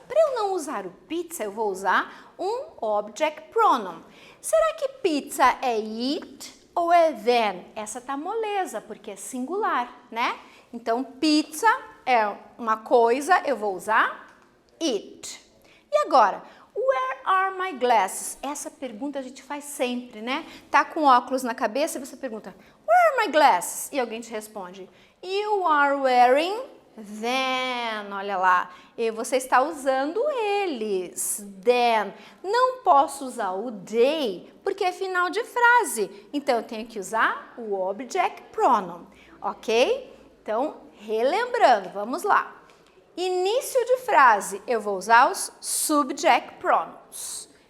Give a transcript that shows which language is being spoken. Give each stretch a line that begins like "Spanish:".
Portuguese: Para eu não usar o pizza, eu vou usar um object pronoun. Será que pizza é it ou é then? Essa tá moleza, porque é singular, né? Então, pizza é uma coisa, eu vou usar it. E agora,
English: where are my glasses?
Portuguese: Essa pergunta a gente faz sempre, né? Tá com óculos na cabeça e você pergunta,
English: where are my glasses?
Portuguese: E alguém te responde,
English: you are wearing them.
Portuguese: Olha lá, e você está usando eles. Then. Não posso usar o they, porque é final de frase. Então, eu tenho que usar o object pronoun, ok? Então, relembrando, vamos lá. Início de frase, eu vou usar os subject pronouns.